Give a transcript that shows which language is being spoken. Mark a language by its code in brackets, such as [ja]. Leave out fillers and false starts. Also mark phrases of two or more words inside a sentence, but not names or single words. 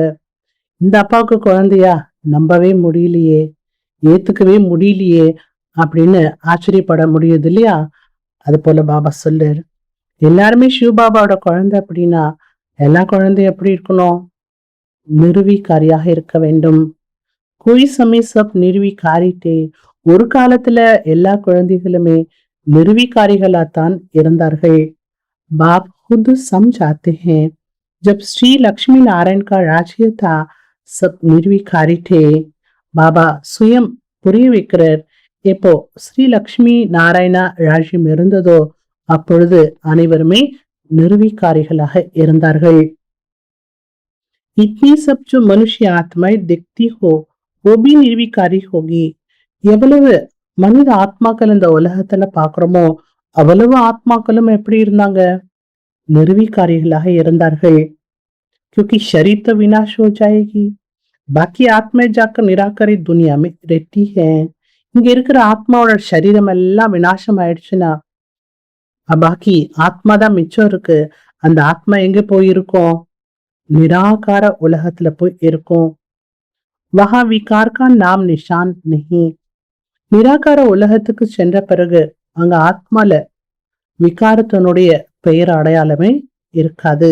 [ta] இந்த அப்பாவுக்கு குழந்தையா? நம்பவே முடியலையே, ஏத்துக்கவே முடியலையே அப்படின்னு ஆச்சரியப்பட முடியுது இல்லையா? அது போல பாபா சொல்றாரு, எல்லாருமே சிவ பாபாவோட குழந்தை அப்படின்னா எல்லா குழந்தையும் எப்படி இருக்கணும்? நிர்விகாரியாக இருக்க வேண்டும். [hi] कोई समय सब निर्विकारी थे. [ta] ஒரு காலத்துல எல்லா குழந்தைகளுமே நிர்விகாரிகளாத்தான் இருந்தார்கள். [hi] बाप खुद समझाते हैं जब श्री लक्ष्मी नारायण का राज्य था सब निर्विकारी थे. [ta] பாபா சுயம் புரிய வைக்கிறார், எப்போ ஸ்ரீ லக்ஷ்மி நாராயணா ராஜ்யம் இருந்ததோ அப்பொழுது அனைவருமே நிர்விகாரிகளாக இருந்தார்கள். [hi] इतनी सब जो मनुष्य आत्माएं दिखती हो वो भी निर्विकारी होगी. [ta] எவ்வளவு மனித ஆத்மாக்கள் இந்த உலகத்துல பாக்குறோமோ அவ்வளவு ஆத்மாக்களும் எப்படி இருந்தாங்க? निर्विकारिகளாக இருந்தார்கள். [hi] क्योंकि शरीर तो विनाश हो जाएगी, बाकी आत्माएं जाकर निराकरित दुनिया में रहती है. [ta] இங்க இருக்கிற ஆத்மாவோட சரீரம் எல்லாம் விநாசம் ஆயிடுச்சுன்னா பாக்கி ஆத்மா தான் மிச்சம் இருக்கு. அந்த ஆத்மா எங்க போயிருக்கும்? நிராகார உலகத்துல போய் இருக்கும். [hi] वहाँ विकार का नाम निशान नहीं. [ta] நிராகார உலகத்துக்கு சென்ற பிறகு அங்க ஆத்மால விகாரத்தினுடைய பெயர் அடையாளமே இருக்காது.